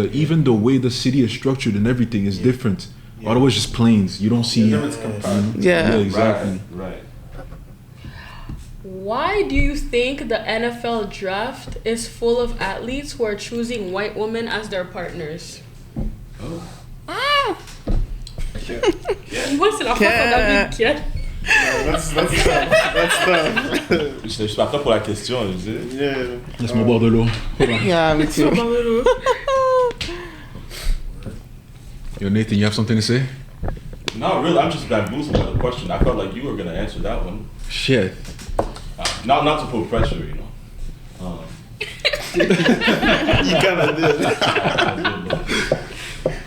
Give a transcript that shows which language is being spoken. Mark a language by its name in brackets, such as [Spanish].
[English] Even the way the city is structured and everything is different. Ottawa is just plains. You don't see. Then it's compact. Yeah, Yeah. exactly. Right. Why do you think the NFL draft is full of athletes who are choosing white women as their partners? [French] Moi, c'est la fois qu'on a vu Kian. [English] That's tough. [French] Je suis pas prêt pour la question, je dis. [English] Yeah. [French] Laisse-moi boire de l'eau. [English] Hold on. Yeah, me too. Yo, Nathan, you have something to say? No, really, I'm just bamboozled by the question. I felt like you were gonna answer that one. Shit. Not to put pressure, you know. You kind of did.